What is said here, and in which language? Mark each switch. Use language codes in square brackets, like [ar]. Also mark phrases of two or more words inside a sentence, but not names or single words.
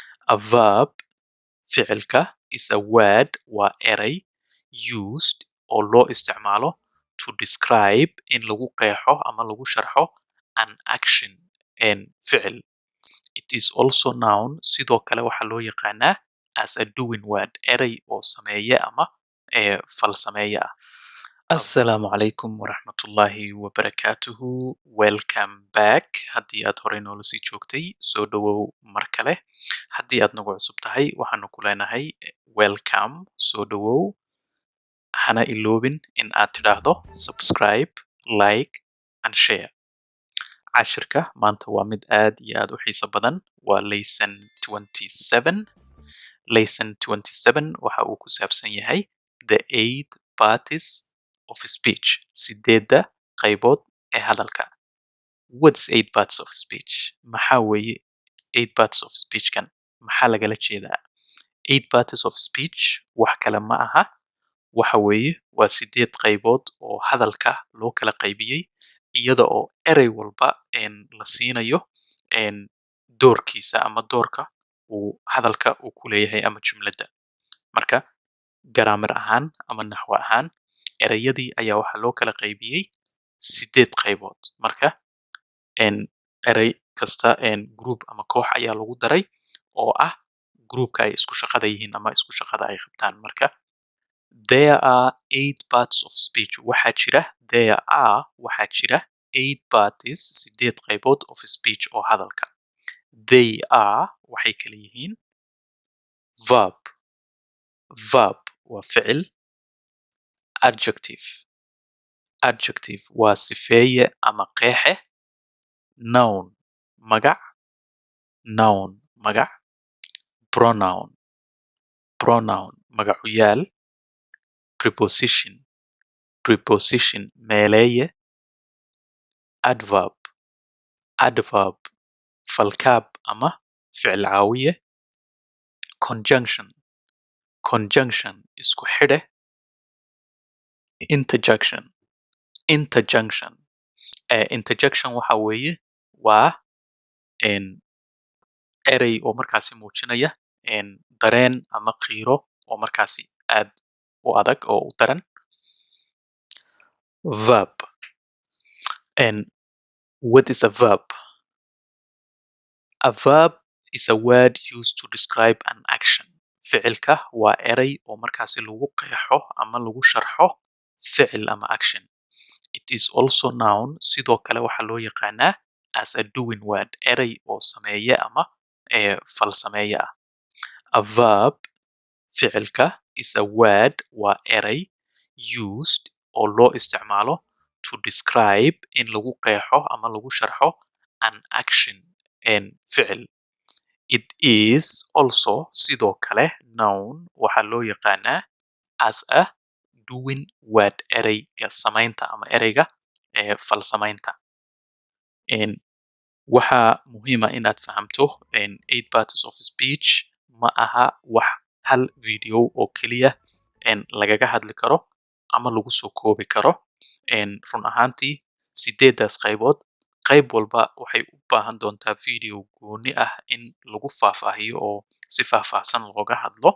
[en] A verb [so] ficilka [en] is a word [so] waa eray used oo loo isticmaalo [en] to describe in [so] lagu qeexo ama lagu sharxo [en] an action [so] ficil. [en] It is also known [so] sidoo kale waxaa loo yaqaanaa [en] as a doing word [so] eray oo sameeye ama fal sameeye ah. [ar] السلام عليكم ورحمة الله وبركاته. [en] Welcome back. [so] Haddii aad horey noola sii joogtay soo dhawow mar kale. Haddii aad nagu cusub tahay waxaanu ku leenahay welcome, soo dhawow. Hana iloobin in aad tidhaahdo subscribe, [en] like and share. [so] Cashirka maanta waa mid aad iyo aad u xiiso badan. Waa lesson 27. Lesson 27 waxa uu ku saabsan yahay [en] the 8 parties of speech, [so] sideedda qaybood ee hadalka. [en] What is 8 parts of speech? [so] Maxaa weeye [en] 8 parts of speech [so] kan? Maxaa lagala jeedaa? [en] 8 parties of speech [so] wax kale ma aha. Waxa weeye waa 8 qaybood oo hadalka loo kala qaybiyey iyada oo erey walba la siinayo doorkiisa ama doorka uu hadalka uu ku leeyahay ama jumladda. Marka grammar ahaan ama naxwo ahaan ereyadii ayaa waxaa loo kala qaybiyey 8 qaybood. Marka erey kasta group ama koox ayaa lagu daray oo ah groupka ay isku shaqada yihiin ama isku shaqada ay qabtaan. [en] Marka there are 8 parts of speech. [so] Waxaa jira 8 parties, 8 qaybood [en] of speech [so] oo hadalka. [en] They are [so] waxay kala yihiin verb waa ficil. Adjective waa sifeeye ama qeexe. Noun magac. Pronoun magacu yaal. Preposition meeleeye. Adverb falkaab ama ficil caawiye. Conjunction isku xidhe. Interjection waxa weeye waa erey oo markaasi muujinaya dareen ama qiiro oo markaasi aad u adag oo u daran. [en] Verb. What is a verb? A verb is a word used to describe an action. [so] Ficilka waa erey oo markaasi lagu qeexo ama lagu sharxo ficil ama action. [en] It is also known [so] sidoo kale waxaa loo yaqaanaa [en] as a doing word [so] erey oo sameeye ama fal sameeye ah. [en] A verb [so] ficilka [en] is a word [so] waa erey used oo loo isticmaalo [en] to describe in [so] lagu qeexo ama lagu sharxo [en] an action [so] ficil. [en] It is also [so] sidoo kale known waxaa loo yaqaanaa [en] as a doing word [so] ereyga samaynta ama ereyga fal samaynta. Waxaa muhiima inaad fahamto [en] 8 parts of speech [so] ma aha wax hal video oo keliya lagaga hadli karo ama lagu soo koobi karo. Run ahaantii 8daas qaybood qayb walba waxay u baahan doontaa video gooni ah in lagu faahfaahiyo oo si faahfaahsan looga hadlo.